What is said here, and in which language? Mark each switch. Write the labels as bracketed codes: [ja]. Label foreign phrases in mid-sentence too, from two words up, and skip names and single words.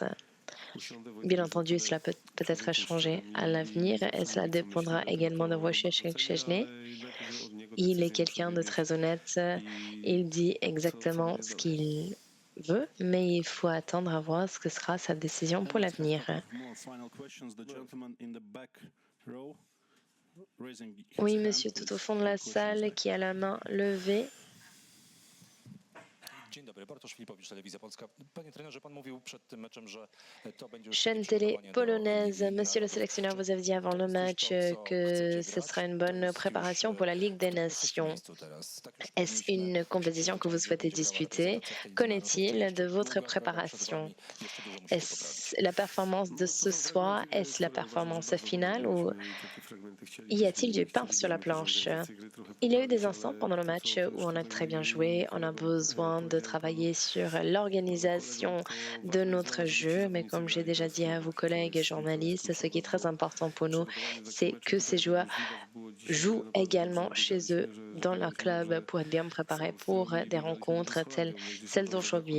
[fr] Bien entendu, cela peut peut-être changer à l'avenir et cela dépendra également de Wojciech Szczesny. Il est quelqu'un de très honnête, il dit exactement ce qu'il veut, mais il faut attendre à voir ce que sera sa décision pour l'avenir. [en] Final questions. The gentleman in the back row, raising his [fr] Oui, [en] hand, [fr] monsieur, tout au [en] please. [fr] fond de la [en] Questions, [fr] salle, qui a la main levée. [pl] Dzień dobry, Bartosz Filipowicz, Telewizja Polska. Panie trenerze, pan mówił przed tym meczem, że to będzie już [fr] Chaîne [pl] takie [fr] télé [pl] przygotowanie do [fr] polonaise, [pl] Ligi [fr] monsieur le [pl] Narodów. [fr] sélectionneur, vous avez dit avant [pl] To [fr] le [pl] jest już [fr] match [pl] to, co [fr] que [pl] chcecie [fr] ce [pl] grać? [fr] sera une [pl] To [fr] bonne [pl] jest [fr] préparation [pl] już [fr] pour la Ligue des [pl] w którym jesteście [fr] Nations. [pl] miejscu teraz? Tak już [fr] Est-ce [pl] powinniśmy [fr] une compétition que vous [pl] oczekiwać, że [fr] souhaitez [pl] będzie grała [fr] disputer? [pl] reprezentacja w tej [fr] Qu'en [pl] Lidze Narodów? To [fr] est-il [pl] jeszcze [fr] de votre [pl] długa droga przed [fr] préparation? [pl] wami. Jeszcze dużo musicie poprawić. [fr] Est-ce la performance de ce soir? Est-ce la performance finale ou y a-t-il du pain sur la planche? Il y a eu des instants pendant le match où on a très bien joué, on a besoin de travailler sur l'organisation de notre jeu, mais comme j'ai déjà dit à vos collègues journalistes, ce qui est très important pour nous, c'est que ces joueurs jouent également chez eux, dans leur club, pour être bien préparés pour des rencontres telles celles d'aujourd'hui.